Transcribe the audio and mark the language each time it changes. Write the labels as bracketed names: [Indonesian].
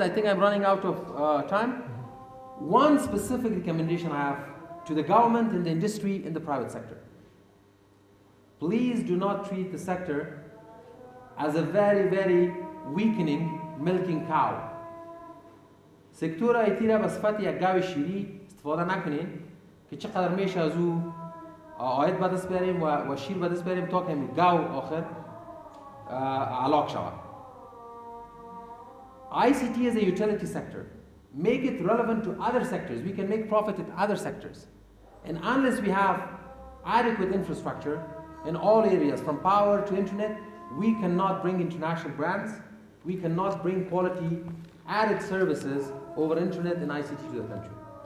[English] I think I'm running out of time. One specific recommendation I have to the government and the industry in the private sector. Please do not treat the sector as a very, very weakening milking cow. [Persian] سکتور آیتی را به صفت یک گاو شیری استفاده نکنین که چقدر میشه از او آید به دست بیاریم و شیر به دست بیاریم تا که همین گاو آخر علاق شود. [English] ICT is a utility sector. Make it relevant to other sectors. We can make profit in other sectors. And unless we have adequate infrastructure in all areas, from power to internet, we cannot bring international brands, we cannot bring quality added services over internet and ICT to the country.